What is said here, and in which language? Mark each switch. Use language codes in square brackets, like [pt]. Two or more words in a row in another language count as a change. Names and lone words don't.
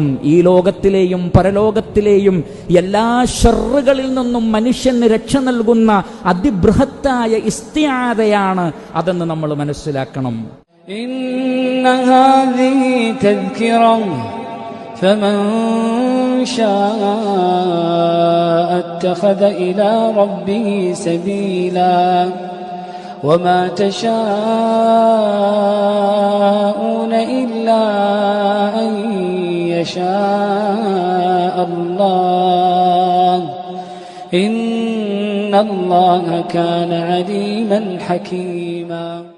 [ml] ഈ ലോകത്തിലെയും പരലോകത്തിലെയും എല്ലാ ശർറുകളിൽ നിന്നും മനുഷ്യന് രക്ഷ നൽകുന്ന അതിബൃഹത്തായ ഇസ്തിആദയാണ് അതെന്ന് നമ്മൾ മനസ്സിലാക്കണം. [ar] إن هذه تذكرة فمن شاء اتخذ إلى ربه سبيلا وما تشاءون إلا أن يشاء الله إن الله كان عليما حكيما.